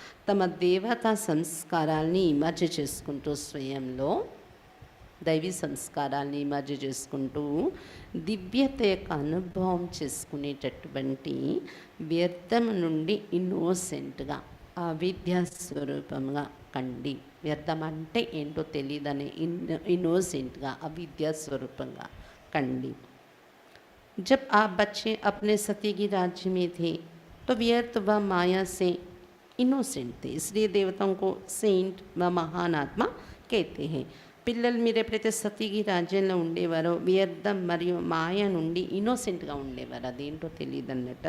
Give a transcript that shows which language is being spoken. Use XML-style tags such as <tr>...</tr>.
<te>తమ దేవతా సంస్కారాల్ని ఇమర్జ్ చేసుకుంటూ, స్వయంలో దైవీ సంస్కారాల్ని ఇమర్జ్ చేసుకుంటూ దివ్యత యొక్క అనుభవం చేసుకునేటటువంటి వ్యర్థం నుండి ఇన్నోసెంట్గా అవిద్యా స్వరూపంగా కండి. వ్యర్థం అంటే ఏంటో తెలియదని ఇన్నోసెంట్గా అవిద్యా స్వరూపంగా కండి.</te> <hi>जब आप बच्चे अपने सती की राज्य में थे तो व्यर्थ व माया से इनोसेंट थे, इसलिए देवताओं को सेंट व महान आत्मा कहते हैं.</hi> <te>పిల్లలు మీరు ఎప్పుడైతే సతీకి రాజ్యంలో ఉండేవారో వ్యర్థం మరియు మాయ నుండి ఇన్నోసెంట్గా ఉండేవారు, అదేంటో తెలియదు అన్నట్టు.</te>